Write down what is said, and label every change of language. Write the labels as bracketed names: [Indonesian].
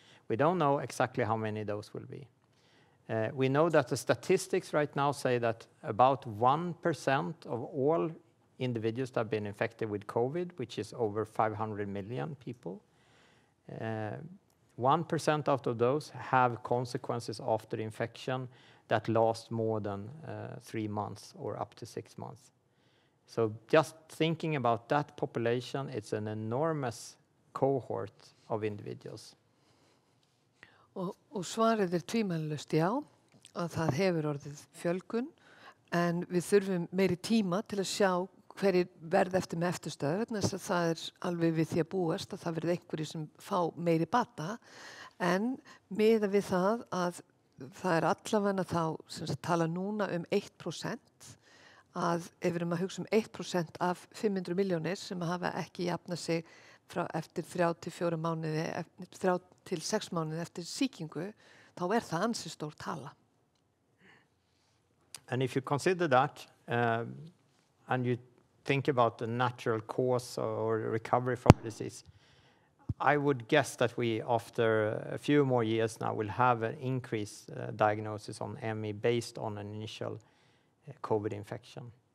[English] We don't know exactly how many those will be. We know that the statistics right now say that about 1% of all individuals that have been infected with COVID, which is over 500 million people, 1% out of those have consequences after infection that last more than 3 months or up to 6 months. So just thinking about that population, it's an enormous cohort of individuals. [Icelandic] Og svarið tvímælalaust já, að það hefur orðið fjölgun, en við þurfum meiri tíma til að sjá hverjir verð eftir með eftirstöðu, vegna þess að það alveg við því að búast að það verði einhverjir sem fá meiri bata, en miðað við það að það allavega þá sem tala núna 1%, að ef við erum að hugsa 1% af 500 milljónir sem hafa ekki jafnað sig eftir 3 til 4 mánuði, 3 til 6 mánuði eftir sýkingu, þá það ansi stór tala. [English] And if you consider that, and you think about the natural cause or recovery from disease, I would guess that we, after a few more years now, will have an increased diagnosis on ME based on an initial COVID infection.